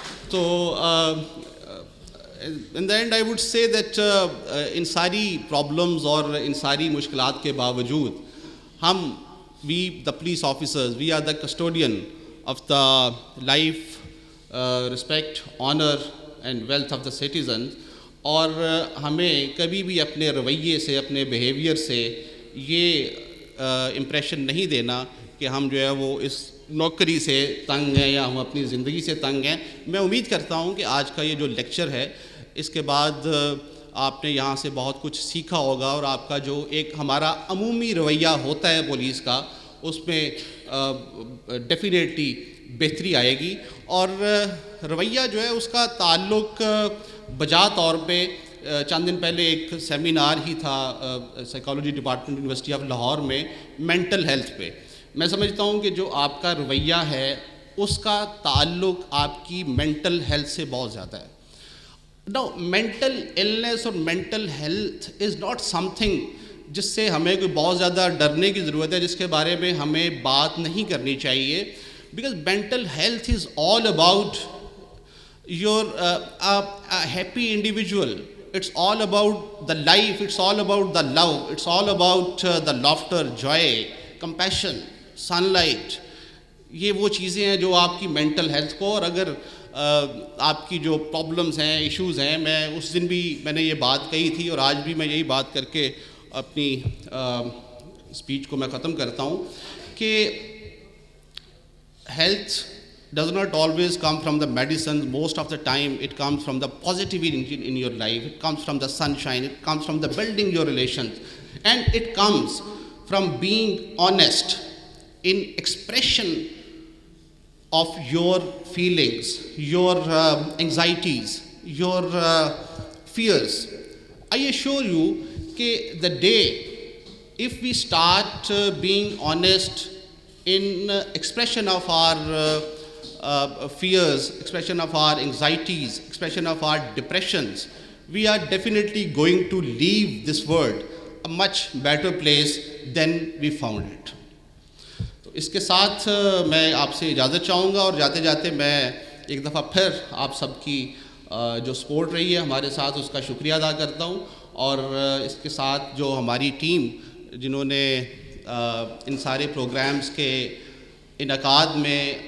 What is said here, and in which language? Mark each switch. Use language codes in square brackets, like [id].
[en] تو in the end I would say that [ur] ان ساری problems اور ان ساری مشکلات کے باوجود ہم [en] we the police officers, we are the custodian of the life, respect, honor and wealth of the citizens. [ur] اور ہمیں کبھی بھی اپنے رویے سے, اپنے بیہیویئر سے یہ امپریشن نہیں دینا کہ ہم جو ہے وہ اس نوکری سے تنگ ہیں یا ہم اپنی زندگی سے تنگ ہیں. میں امید کرتا ہوں کہ آج کا یہ جو لیکچر ہے اس کے بعد آپ نے یہاں سے بہت کچھ سیکھا ہوگا, اور آپ کا جو ایک ہمارا عمومی رویہ ہوتا ہے پولیس کا, اس میں ڈیفینیٹلی بہتری آئے گی. اور رویہ جو ہے اس کا تعلق بجا طور پہ چند دن پہلے ایک سیمینار ہی تھا psychology department university of Lahore میں مینٹل ہیلتھ پہ. میں سمجھتا ہوں کہ جو آپ کا رویہ ہے اس کا تعلق آپ کی مینٹل ہیلتھ سے بہت زیادہ ہے. [en] Now, mental illness [ur] اور [en] mental health is not something [ur] جس سے ہمیں کوئی بہت زیادہ ڈرنے کی ضرورت ہے, جس کے بارے میں ہمیں بات نہیں کرنی چاہیے. [en] Because mental health is all about your a happy individual. It's all about the life, it's all about the love, it's all about the laughter, joy, compassion, sunlight. [ur] یہ وہ چیزیں ہیں جو آپ کی مینٹل ہیلتھ کو, اور اگر آپ کی جو پرابلمز ہیں, ایشوز ہیں, میں اس دن بھی میں نے یہ بات کہی تھی اور آج بھی میں یہی بات کر کے اپنی اسپیچ کو میں ختم کرتا ہوں کہ [en] health does not always come from the medicines. Most of the time it comes from the positivity in your life, it comes from the sunshine, it comes from the building your relations, and it comes from being honest in expression of your feelings, your anxieties, your fears. I assure you that the day if we start being honest in expression of our fears, expression of our anxieties, expression of our depressions, we are definitely going to leave this world a much better place than we found it. [ur] تو اس کے ساتھ میں آپ سے اجازت چاہوں گا, اور جاتے جاتے میں ایک دفعہ پھر آپ سب کی جو سپورٹ رہی ہے ہمارے ساتھ اس کا شکریہ ادا کرتا ہوں, اور اس کے ساتھ جو ہماری ٹیم جنہوں نے ان سارے پروگرامز کے انعقاد میں